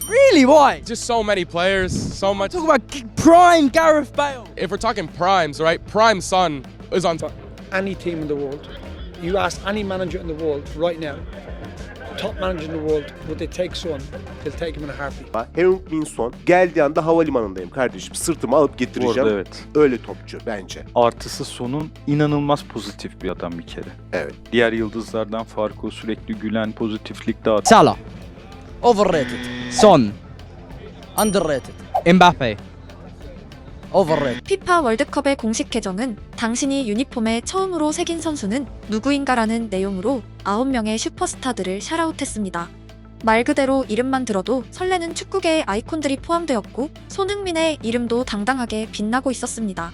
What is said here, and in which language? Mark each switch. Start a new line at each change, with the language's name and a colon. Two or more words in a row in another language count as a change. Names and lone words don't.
English: Really? Why? Just so many players, so much. Talk about prime Gareth Bale. If we're talking primes, right? Prime Son is on top. Any team in the world, you ask any manager in the world right now, top manager in the world, would they take Son? They'll take him in a heartbeat.
Turkish: Heung-min Son geldiği anda havalimanındayım kardeşim. Sırtıma alıp getireceğim. Orada evet. Öyle topçu bence. Artısı Son'un inanılmaz pozitif bir adam bir kere. Evet. Diğer yıldızlardan farkı o sürekli gülen, pozitiflik dağıtan. Salah. Overrated. Son. Underrated. Mbappe. Overrated.
Korean: 피파 월드컵의 공식 계정은 당신이 유니폼에 처음으로 새긴 선수는 누구인가라는 내용으로 9명의 슈퍼스타들을 샤라웃했습니다. 말 그대로 이름만 들어도 설레는 축구계의 아이콘들이 포함되었고 손흥민의 이름도 당당하게 빛나고 있었습니다.